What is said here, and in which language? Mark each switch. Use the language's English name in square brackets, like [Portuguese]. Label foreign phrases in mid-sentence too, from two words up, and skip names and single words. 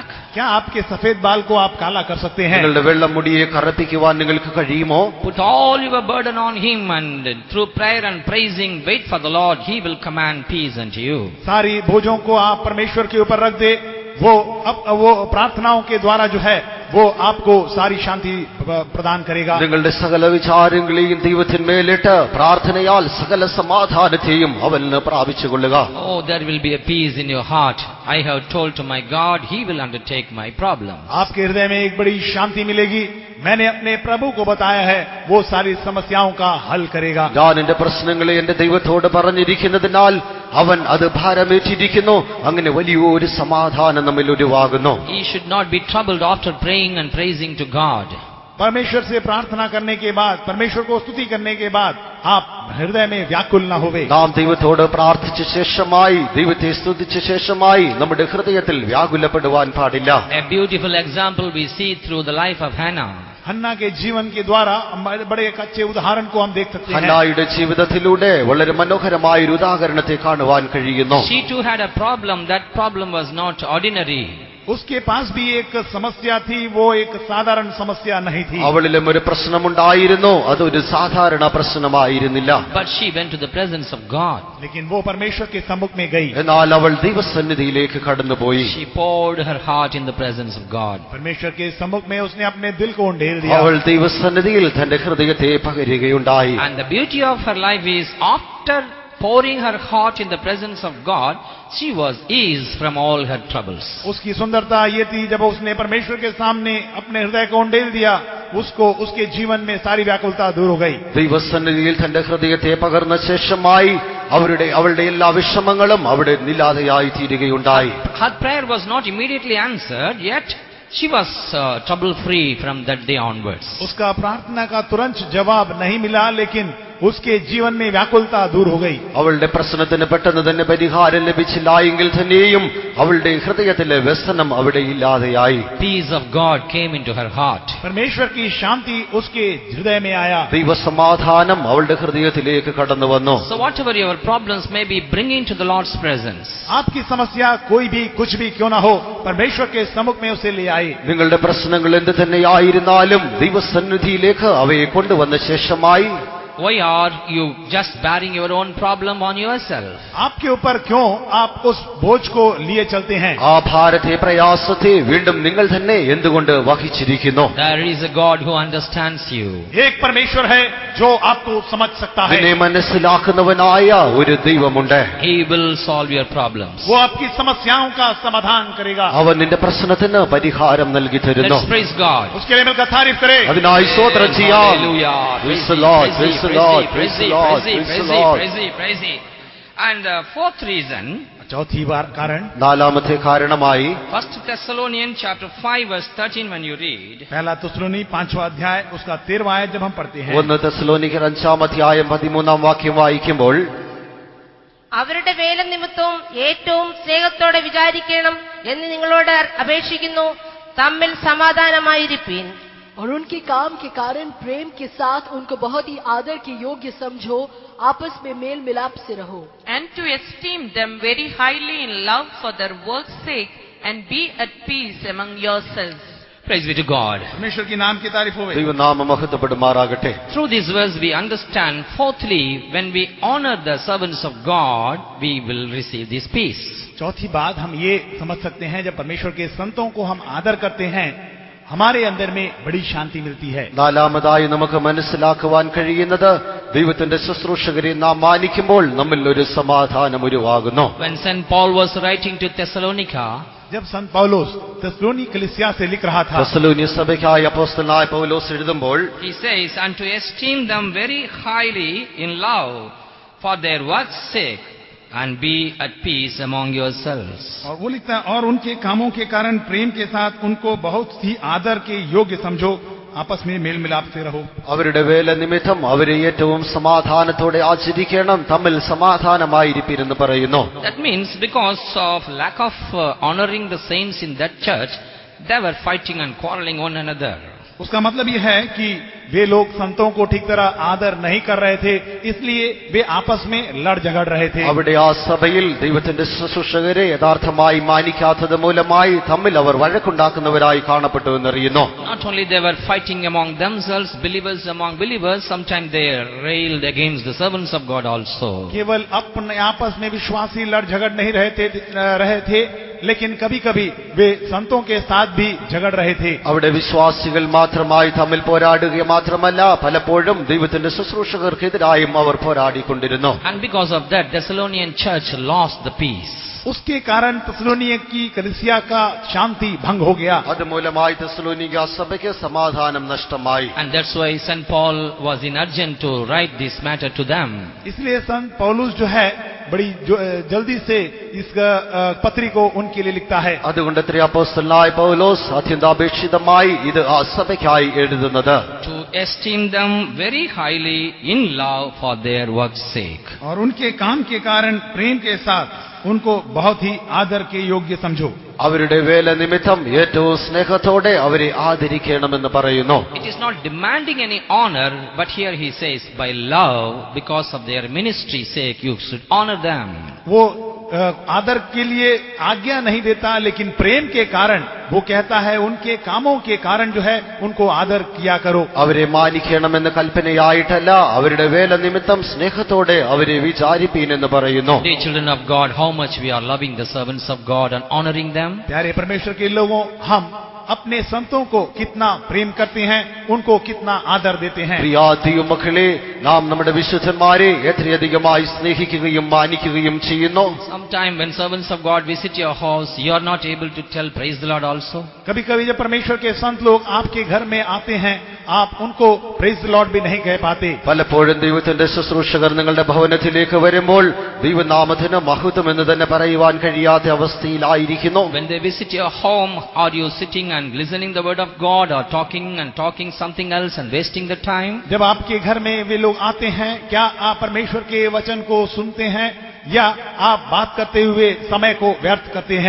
[Hindi] क्या आपके सफेद बाल को आप काला कर सकते हैं? [Malayalam] നിങ്ങളുടെ വെള്ള മുടിയെ കറുപ്പിക്കുവാൻ നിങ്ങൾക്ക് കഴിയുമോ? [English] Put all your burden on him and through prayer and praising wait for the Lord. He will command peace unto you. [Hindi] सारी बोझों को आप परमेश्वर के ऊपर रख दे, वो प्रार्थनाओं के द्वारा जो है वो आपको सारी शांति प्रदान करेगा. [Malayalam] നിങ്ങളുടെ സകല വിചാരങ്ങളെയും ദൈവത്തിന്മേലിട്ട് പ്രാർത്ഥനയാൽ സകല സമാധാനത്തെയും അവന് പ്രാപിച്ചുകൊള്ളുക. [English] Oh, there will be a peace in your heart. I have told to my God, He will undertake my problem. [Hindi] आपके हृदय में एक बड़ी शांति मिलेगी. मैंने अपने प्रभु को बताया है, वो सारी समस्याओं का हल करेगा. [Malayalam] ഞാൻ എന്റെ പ്രശ്നങ്ങളെ എന്റെ ദൈവത്തോട് പറഞ്ഞിരിക്കുന്നതിനാൽ അവൻ അത് ഭാരമേറ്റിരിക്കുന്നു. അങ്ങനെ വലിയൊരു സമാധാനം നമ്മിൽ ഉരുവാകുന്നു. [English] He should not be troubled after praying and praising to God. [Hindi] परमेश्वर से प्रार्थना करने के बाद, परमेश्वर को स्तुति करने के बाद आप हृदय में व्याकुल न होवे. [Malayalam] നാം ദൈവത്തോട് പ്രാർത്ഥിച്ച ശേഷമായി, ദൈവത്തെ സ്തുതിച്ച ശേഷമായി നമ്മുടെ ഹൃദയത്തിൽ വ്യാകുലപ്പെടുവാൻ പാടില്ല. [English] A beautiful example we see through the life of Hannah. [Hindi] हन्ना के जीवन के द्वारा बड़े एक अच्छे उदाहरण को हम देख सकते हैं. [Malayalam] ഹന്നായുടെ ജീവിതത്തിലൂടെ വളരെ മനോഹരമായ ഒരു ഉദാഹരണത്തെ കാണുവാൻ കഴിയുന്നു. [English] She too had a problem. That problem was not ordinary. [Hindi] उसके पास भी एक समस्या थी, वो एक साधारण समस्या नहीं थी. [Malayalam] അവളിലും ഒരു പ്രശ്നമുണ്ടായിരുന്നു, അതൊരു സാധാരണ പ്രശ്നമായിരുന്നില്ല. [English] But she went to the presence of God. [Hindi] लेकिन वो परमेश्वर के सम्मुख में गई. [Malayalam] എന്നാൽ അവൾ ദൈവസന്നിധിയിലേക്ക് കടന്നുപോയി. [English] She poured her heart in the presence of God. [Hindi] परमेश्वर के सम्मुख में उसने अपने दिल को उंडेल दिया. [Malayalam] അവൾ ദൈവസന്നിധിയിൽ തന്റെ ഹൃദയത്തെ പകരുകയുണ്ടായി. [English] And the beauty of her life is, after pouring her heart in the presence of God, she was eased from all her troubles. [Hindi] उसकी सुंदरता ये थी, जब उसने परमेश्वर के सामने अपने हृदय को उंडेल दिया, उसको उसके जीवन में सारी व्याकुलता दूर हो गई. [Malayalam] ദൈവസന്നിധിയിൽ തന്റെ ഹൃദയത്തെ പകർന്ന ശേഷമായി അവളുടെ എല്ലാ വിഷമങ്ങളും അവിടെ നില്ലാതെയായി തീരുകയുണ്ടായി. [English] Her prayer was not immediately answered, yet she was trouble free from that day onwards. [Hindi] उसका प्रार्थना का तुरंत जवाब नहीं मिला, लेकिन उसके जीवन में व्याकुलता दूर हो गई. [Malayalam] അവളുടെ പ്രശ്നത്തിന് പെട്ടെന്ന് തന്നെ പരിഹാരം ലഭിച്ചില്ല എങ്കിൽ തന്നെയും അവളുടെ ഹൃദയത്തിലെ വ്യസനം അവിടെ ഇല്ലാതെയായി. [English] Peace of God came into her heart. [Hindi] परमेश्वर की शांति उसके हृदय में आया. [Malayalam] ദൈവസമാധാനം അവളുടെ ഹൃദയത്തിലേക്ക് കടന്നു വന്നു. [English] So whatever your problems may be, bringing to the Lord's presence. [Hindi] आपकी समस्या कोई भी कुछ भी क्यों ना हो, परमेश्वर के सम्मुख में उसे ले आए. [Malayalam] നിങ്ങളുടെ പ്രശ്നങ്ങൾ എന്ത് തന്നെയായിരുന്നാലും ദൈവസന്നിധിയിലേക്ക് അവയെ കൊണ്ടുവന്ന ശേഷമായി [English] Why are you just bearing your own problem on yourself? [Hindi] आपके ऊपर क्यों आप उस बोझ को लिए चलते हैं? [Malayalam] ആ ഭാരത്തെ പ്രയാസത്തെ വീണ്ടും നിങ്ങൾ തന്നെ എന്തുകൊണ്ട് വഹിച്ചിരിക്കുന്നു? [English] There is a God who understands you. [Hindi] एक परमेश्वर है जो आपको समझ सकता है. [Malayalam] നിന്നെ മനസ്സിലാക്കുന്നവനായ ഒരു ദൈവമുണ്ട്. [English] He will solve your problems. [Hindi] वो आपकी समस्याओं का समाधान करेगा. [Malayalam] അവൻ നിന്റെ പ്രശ്നത്തിന് പരിഹാരം നൽകി തരുന്നു. [English] Let's praise God. [Hindi] उसके लिए मिलकर तारीफ करें. [Malayalam] അതിനായി സ്തോത്രം ചെയ്യാം. [English] Hallelujah. Praise the Lord, praise the Lord, praise the Lord, praise the Lord. Praise Him. And fourth reason, [Hindi] चौथी बार कारण, [Malayalam] നാലാമത്തെ കാരണമായി [English] 1 Thessalonians chapter 5 verse 13 when you read, [Hindi] पहला थिस्सलुनी 5वां अध्याय उसका 13वां आयत जब हम पढ़ते हैं, [Malayalam] 1 തെസ്സലോനിക്കർ 5-ാം അധ്യായം 13-ാം വാക്യം വായിക്കുമ്പോൾ, അവരുടെ വേല നിമിത്തവും ഏറ്റവും സ്നേഹത്തോടെ വിചാരിക്കണം എന്ന് നിങ്ങളോട് അപേക്ഷിക്കുന്നു. തമ്മിൽ സമാധാനമായിരിപ്പീൻ. [Hindi] और उनके काम के कारण प्रेम के साथ उनको बहुत ही आदर के योग्य समझो, आपस में मेल मिलाप से रहो. [English] And to esteem them very highly in love for their work's sake, and be at peace among yourselves. praise be to God. [Hindi] परमेश्वर की नाम की तारीफ होवे. [Malayalam] ദൈവനാമം മഹത്വപ്പെടുമാറാകട്ടെ. [English] Through this verse we understand, fourthly, when we honor the servants of God, we will receive this peace. [Hindi] चौथी बात हम ये समझ सकते हैं, जब परमेश्वर के संतों को हम आदर करते हैं, हमारे अंदर में बड़ी शांति मिलती है. [Malayalam] നാലാമതായി നമുക്ക് മനസ്സിലാക്കുവാൻ കഴിയുന്നത്, ദൈവത്തിന്റെ ശുശ്രൂഷകരെ നാം മാനിക്കുമ്പോൾ നമ്മിൽ ഒരു സമാധാനം ഉരുവാകുന്നു. [English] When St. Paul was writing to Thessalonica, [Hindi] जब संत पौलुस थिस्सलुनी कलीसिया से लिख रहा था, [Malayalam] തെസ്സലോനിയ സഭയ്ക്കായി അപ്പോസ്തലനായ പൗലോസ് എഴുതുമ്പോൾ, [English] he says, and to esteem them very highly in love for their work's sake, and be at peace among yourselves. [Hindi] और वो लिखता है, और उनके कामों के कारण प्रेम के साथ उनको बहुत ही आदर के योग्य समझो, आपस में मेल मिलाप से रहो. [Malayalam] അവരുടെ വേല നിമിത്തം അവരെ ഏറ്റവും സമാധാനത്തോടെ ആചരിക്കണം, തമ്മിൽ സമാധാനമായിരിപ്പിരെന്ന് പറയുന്നു. [English] That means because of lack of honoring the saints in that church, they were fighting and quarreling one another. [Hindi] उसका मतलब यह है कि वे लोग संतों को ठीक तरह आदर नहीं कर रहे थे, इसलिए वे आपस में लड़ झगड़ रहे थे. [Malayalam] അവിടെ ആ സഭയിൽ ദൈവത്തിന്റെ ശുശ്രൂഷകരെ യഥാർത്ഥമായി മാനിക്കാത്തത് മൂലമായി തമ്മിൽ അവർ വഴക്കുണ്ടാക്കുന്നവരായി കാണപ്പെട്ടു എന്നറിയുന്നു. [English] Not only they were fighting among themselves, believers among believers, sometimes they railed against the servants of God also. [Hindi] केवल अपने आपस में विश्वासी लड़ झगड़ नहीं रहे थे, लेकिन कभी कभी वे संतों के साथ भी झगड़ रहे थे. [Malayalam] അവിടെ വിശ്വാസികൾ മാത്രമായി തമ്മിൽ പോരാടുക മാത്രമല്ല, പലപ്പോഴും ദൈവത്തിന്റെ ശുശ്രൂഷകർക്കെതിരായും അവർ പോരാടിക്കൊണ്ടിരുന്നു. [English] And because of that, Thessalonian church lost the peace. [Hindi] उसके कारण थिस्सलुनी की कलीसिया का शांति भंग हो गया. [Malayalam] അതുമൂലമായി തെസ്സലോനിക്ക സഭയ്ക്ക് സമാധാനം നഷ്ടമായി. [English] And that's why St. Paul was in urgent to write this matter to them. [Hindi] इसलिए संत पौलुस जो है बड़ी जल्दी से इस पत्री को उनके लिए लिखता है. [Malayalam] അതുകൊണ്ട് അപ്പോസ്തലനായ പൗലോസ് അത്യന്താപേക്ഷിതമായി ഇത് ആ സഭയ്ക്കായി എഴുതുന്നത്, [English] To esteem them very highly in love for their work's sake. [Hindi] और उनके काम के कारण प्रेम के साथ उनको बहुत ही आदर के योग्य समझो. [Malayalam] അവരുടെ വേല നിമിത്തം ഏറ്റവും സ്നേഹത്തോടെ അവരെ ആദരിക്കണമെന്ന് പറയുന്നു. [English] It is not demanding any honor, but here he says, by love, because of their ministry's sake, you should honor them. [Hindi] वो आदर के लिए आज्ञा नहीं देता, लेकिन प्रेम के कारण वो कहता है उनके कामों के कारण जो है उनको आदर किया करो. [Malayalam] അവരെ മാനിക്കണമെന്ന് കൽപ്പനയായിട്ടല്ല, അവരുടെ വേല നിമിത്തം സ്നേഹത്തോടെ അവരെ വിചാരിപ്പീൻ എന്ന് പറയുന്നു. [English] Dear children of God, how much we are loving the servants of God and honoring them. [Hindi] प्यारे परमेश्वर के लोगों, हम अपने संतों को कितना प्रेम करते हैं, उनको कितना आदर देते हैं. [Malayalam] പ്രിയ ദൈവമക്കളെ, നാം നമ്മുടെ വിശുദ്ധന്മാരെ എത്രയധികമായി സ്നേഹിക്കുകയും മാനിക്കുകയും ചെയ്യുന്നു. [English] Sometime when servants of God visit your house, you are not able to tell praise the Lord also. [Hindi] कभी कभी जब परमेश्वर के संत लोग आपके घर में आते हैं, आप उनको [English] praise the Lord [Hindi] भी नहीं कह पाते. [Malayalam] പലപ്പോഴും ദൈവത്തിന്റെ ശുശ്രൂഷകർ നിങ്ങളുടെ ഭവനത്തിലേക്ക് വരുമ്പോൾ ദൈവനാമത്തിന് മഹത്വം എന്ന് തന്നെ പറയുവാൻ കഴിയാത്ത അവസ്ഥയിലായിരിക്കുന്നു. [English] When they visit your home, are you sitting and listening the word of God, or talking something else and wasting the time? [Hindi] जब आपके घर में वे लोग आते हैं, क्या आप परमेश्वर के वचन को सुनते हैं या आप बात करते हुए समय को व्यर्थ करते हैं?